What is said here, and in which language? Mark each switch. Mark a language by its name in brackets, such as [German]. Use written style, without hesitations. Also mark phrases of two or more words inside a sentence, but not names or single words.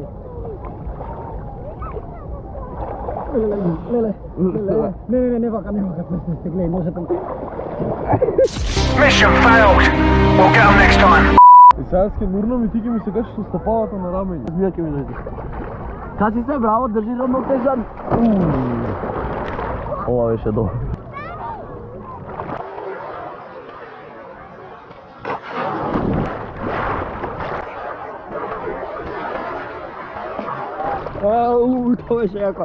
[Macedonian] Не вака, се гледај, може да... [English] Mission failed. We'll get them next time. [Macedonian] И сега ќе нурнам и ти ќе ми се качиш со стопалата на рамене. Змија ќе ми најде. Качи се, браво, држи равнотежан. Ова беше добро. Тоа беше јако.